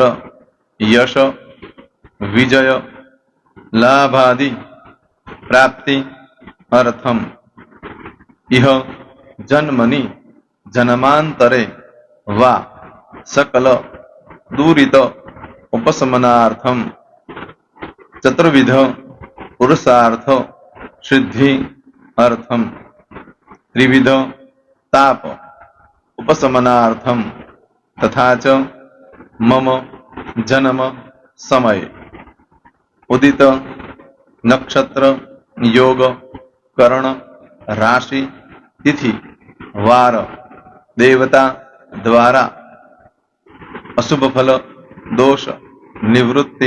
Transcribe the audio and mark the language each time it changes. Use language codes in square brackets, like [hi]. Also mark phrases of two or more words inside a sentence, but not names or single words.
[sa] યશ વિજય લાભાદિ પ્રાપ્તિ અર્થમ ઇહ જન્મની જન્માંતરે વા સકલ દુરિત ઉપશમનાર્થમ ચતુર્વિધ પુરુષાર્થ સિદ્ધિ અર્થમ ત્રિવિધ તાપ उपशमनार्थम तथा च मम जन्म समय उदित नक्षत्र योग करण राशि तिथि वार देवता द्वारा अशुभ फल दोष निवृत्ति